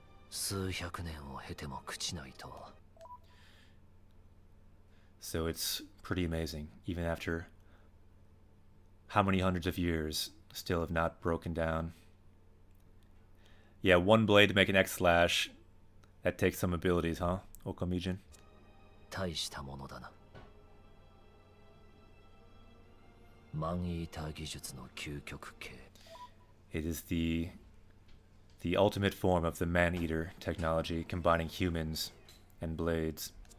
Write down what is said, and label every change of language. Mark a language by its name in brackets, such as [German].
[Japanese] 数百年を経ても朽ちないと。 [English] So it's pretty amazing, even after how many hundreds of years, still have not broken down. Yeah, one blade to make an X slash. That takes some abilities, huh, Okamijin? [Japanese] 大したものだな。マンイーター技術の究極系。 [English] It is the The ultimate form of the man-eater technology, combining humans and blades.